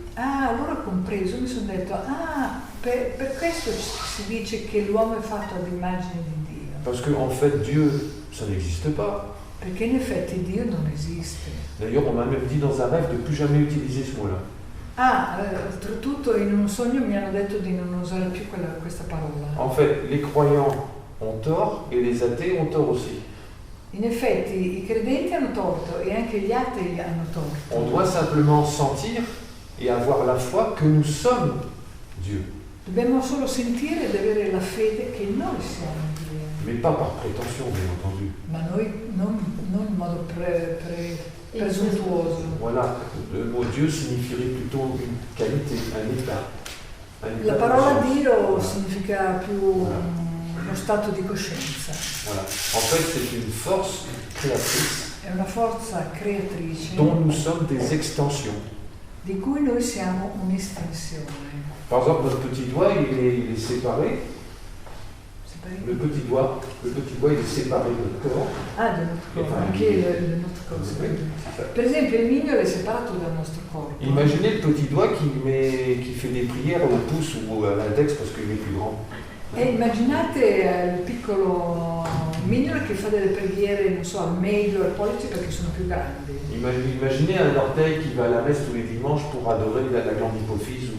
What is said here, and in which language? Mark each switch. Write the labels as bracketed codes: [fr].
[it] Ah, allora ho compreso, mi sono detto, per questo si dice che l'uomo è fatto ad immagine di Dio. [fr] Parce qu'en fait, Dieu, ça n'existe pas. [it] Perché in effetti Dio non esiste. [fr] D'ailleurs, on m'a même dit dans un rêve de plus jamais utiliser ce mot-là. [it] Oltretutto in un sogno mi hanno detto di non usare più questa parola. [fr] En fait, les croyants ont tort et les athées ont tort aussi. [it] In effetti i credenti hanno torto e anche gli atei hanno torto. [fr] On doit simplement sentir et avoir la foi que nous sommes Dieu. [it] Dobbiamo solo sentire ed avere la fede che noi siamo Dio. [fr] Mais pas par prétention, bien entendu. [it] Ma noi non in modo presuntuoso. [fr] Voilà, le mot Dieu signifierait plutôt une qualité, un état. [it] La parola [fr] de [it] Dio [fr] Voilà. [it] significa più uno stato di coscienza. [fr] Voilà. En fait, c'est une force créatrice [it] È una forza creatrice [fr] dont nous sommes des extensions. [it] di cui noi siamo un'estensione. [fr] Par exemple, notre petit doigt, il est séparé. Le petit doigt, il est séparé de notre corps. [it] Del nostro corpo, anche il nostro corpo. [fr] Oui. [it] Per esempio il mignolo è separato dal nostro corpo. [fr] Imaginez le petit doigt qui fait des prières au pouce ou à l'index parce qu'il est plus grand. [it] E immaginate il piccolo mignolo che fa delle preghiere, non so, al medio, al pollice perché sono più grandi. [fr] Imaginez un orteil qui va à la messe tous les dimanches pour adorer la glande hypophyse.